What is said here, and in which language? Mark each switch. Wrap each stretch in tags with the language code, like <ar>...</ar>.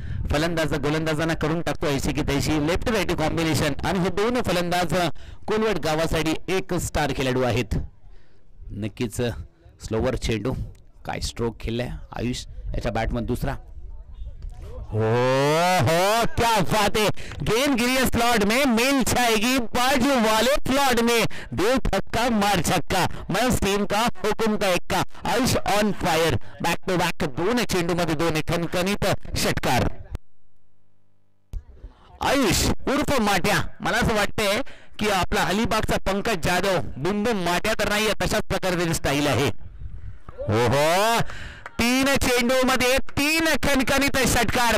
<mr>फलंदाज गोलंदाजांना करून टाकतो</mr> <hi>ऐशी की तैशी</hi> <mr>लेफ्ट राईट कॉम्बिनेशन, आणि हे 2 फलंदाज कोलवट गावासाठी एक स्टार खेळाडू आहेत. नक्कीच स्लोवर चेंडू, काय स्ट्रोक खेळलाय आयुष याच्या बॅटमध्ये दुसरा.</mr> <hi>हो हो, क्या बात है. गेंद गिरी है स्लॉट में, मिल जाएगी बाजू वाले फ्लॉट में. दो छक्का मार छक्का, मस्त टीम का हुकुम का Ekka.</hi> <en>Ayush on fire.</en> <mr>Back to back 2 चेंडू मध्ये 2 खणखणीत षटकार. आयुष उर्फ माट्या, मला असं वाटतंय की आपला अलिबागचा पंकज जाधव बुम माट्या तर नाहीये, तशाच प्रकारची स्टाईल आहे. हो हो, 3 चेंडू मध्ये 3 खणखणीत षटकार.</mr>